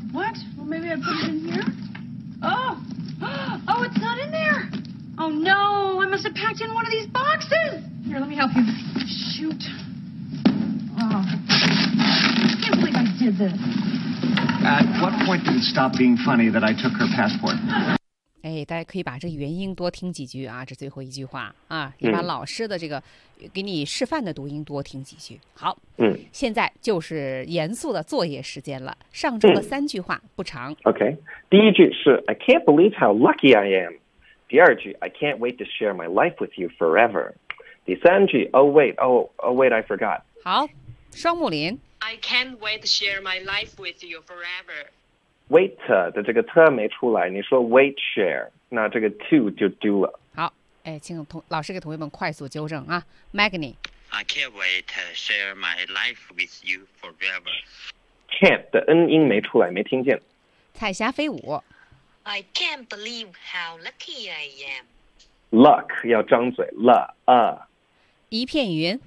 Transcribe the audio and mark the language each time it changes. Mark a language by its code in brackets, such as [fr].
[en] What? Well, maybe I put it in here. Oh! Oh, it's not in there! Oh, no! I must have packed in one of these boxes! Here, let me help you. Shoot. Oh. I can't believe I did this. At what point did it stop being funny that I took her passport? [zh] 哎，大家可以把这原音多听几句啊，这最后一句话啊，也把老师的这个给你示范的读音多听几句。好，嗯，现在就是严肃的作业时间了。上周的三句话不长。 [en] OK， [zh] 第一句是 [en] I can't believe how lucky I am。 [zh] 第二句 [en] I can't wait to share my life with you forever。 [zh] 第三句 [en] Oh wait, I forgot。 [zh] 好，双木林 [en] I can't wait to share my life with you forever。 [zh] Wait 的这个 t 没出来，你说 [en] wait share， [zh] 那这个 to 就丢了。好，哎，请老师给同学们快速纠正啊。 Magni， [en] I can't wait to share my life with you forever。 [zh] Can't 的 n 音没出来，没听见。彩霞飞舞 [en] ，I can't believe how lucky I am。 [zh] Luck 要张嘴 ， [en] luck。 [zh] 一片云